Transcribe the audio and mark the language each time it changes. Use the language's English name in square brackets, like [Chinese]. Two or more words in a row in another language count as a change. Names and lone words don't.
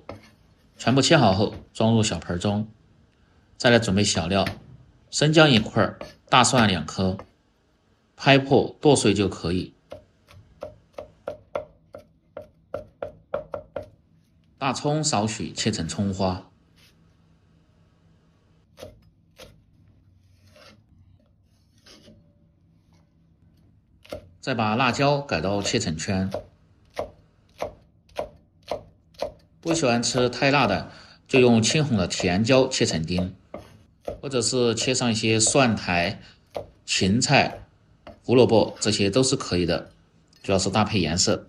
[Chinese] 全部切好後，裝入小盆中。再來準備小料，生薑1塊，大蒜2顆，拍破剁碎就可以。大蔥少許，切成蔥花。再把辣椒改刀切成圈。不喜歡吃太辣的，就用青紅的甜椒切成丁，或者是切上一些蒜苔、芹菜、胡蘿蔔，這些都是可以的，主要是搭配顏色。